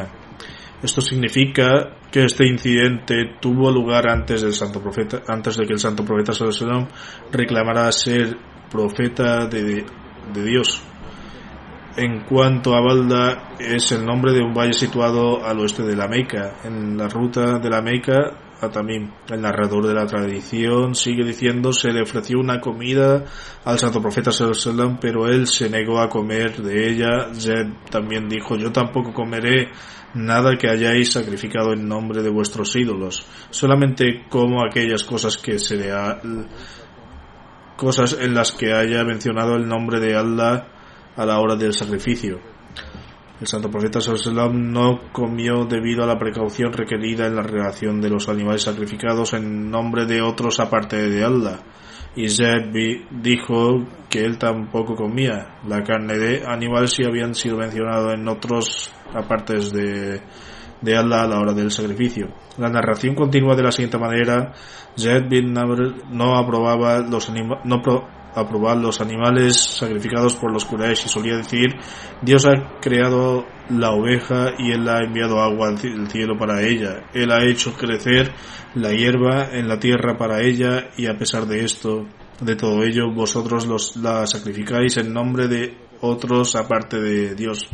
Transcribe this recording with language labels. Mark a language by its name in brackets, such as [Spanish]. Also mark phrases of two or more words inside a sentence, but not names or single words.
[Spanish] Esto significa que este incidente tuvo lugar antes de que el santo profeta sallallahu reclamara ser profeta de Dios. En cuanto a Balda, es el nombre de un valle situado al oeste de la Meca, en la ruta de la Meca a Tamim. El narrador de la tradición sigue diciendo: se le ofreció una comida al santo profeta [Arabic] صلى الله عليه وسلم, [Spanish] pero él se negó a comer de ella. Zayd también dijo: yo tampoco comeré nada que hayáis sacrificado en nombre de vuestros ídolos, solamente como aquellas cosas cosas en las que haya mencionado el nombre de Allah a la hora del sacrificio. El santo profeta [Arabic] صلى الله عليه وسلم [Spanish] no comió debido a la precaución requerida en la relación de los animales sacrificados en nombre de otros aparte de Allah. Y Zayd dijo que él tampoco comía la carne de animales si habían sido mencionados en otros apartes de Allah a la hora del sacrificio. La narración continúa de la siguiente manera: Zayd bin Amr no aprobaba los animales sacrificados por los Quraysh y solía decir: Dios ha creado la oveja y Él ha enviado agua del cielo para ella, Él ha hecho crecer la hierba en la tierra para ella, y a pesar de todo ello, vosotros la sacrificáis en nombre de otros aparte de Dios.